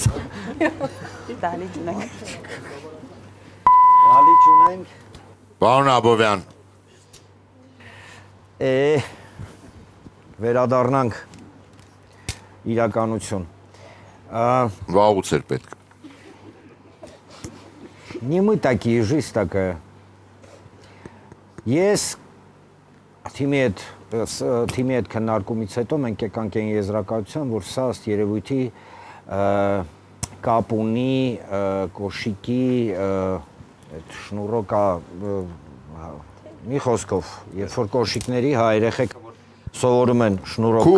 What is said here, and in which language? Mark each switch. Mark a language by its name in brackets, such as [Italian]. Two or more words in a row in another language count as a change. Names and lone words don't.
[Armenian] Դահլիճ ունենք։ Դահլիճ ունենք։ Պարոն Աբովյան։ Վերադառնանք իրականություն։ Վաղուց էր պետք։ [Russian] Не мы такие, жизнь такая. [Armenian] Ես թիմի հետ քննարկումից հետո մենք եկանք այն եզրակացության, որ սա ըստ երևույթի կապ ունի կոշիկի այդ շնուրոկա մի խոսքով, երբ որ կոշիկների երեխեքը սովորում են շնուրոկ կապել։